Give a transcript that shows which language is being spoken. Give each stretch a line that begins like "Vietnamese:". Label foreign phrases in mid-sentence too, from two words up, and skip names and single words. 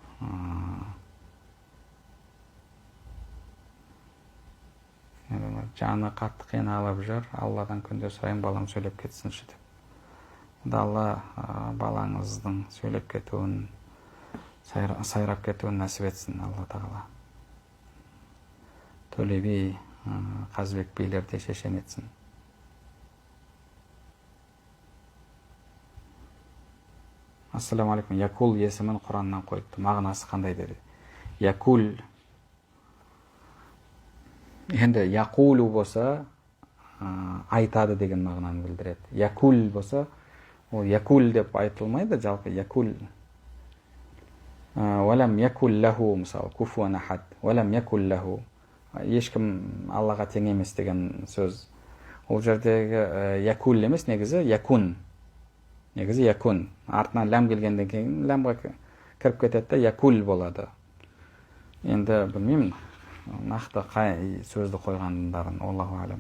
Kazakh: Жаны қатты қиналып жүр, Алладан күнде сұрайын, балам сөйлеп кетсінші деп. Алла балаңыздың сөйлеп кетуін, сайрап кетуін нәсіп етсін, Алла тағала. Төле би, Қазыбек билерде шешен етсін.
Arabic: السلام عليكم.
Kazakh: Якул есімін Құраннан қойыпты. Мағынасы қандай деді? Якул. Енді якулу болса, айтады деген мағынаны білдіреді. Якул болса, ол якул деп айтылмайды, жалпы якул.
Arabic: ولم يقل له, мысалы, كفوا أحد. ولم يقل له.
Kazakh: Ешкім Аллаға тең емес деген сөз. Ол жердегі якул емес, негізі якун. Негізі якун. Артынан ләм келгенден кейін ләмға кіріп кетеді де якул болады. Енді білмеймін, нақты қай сөзді қойғандарын,
Arabic: الله أعلم.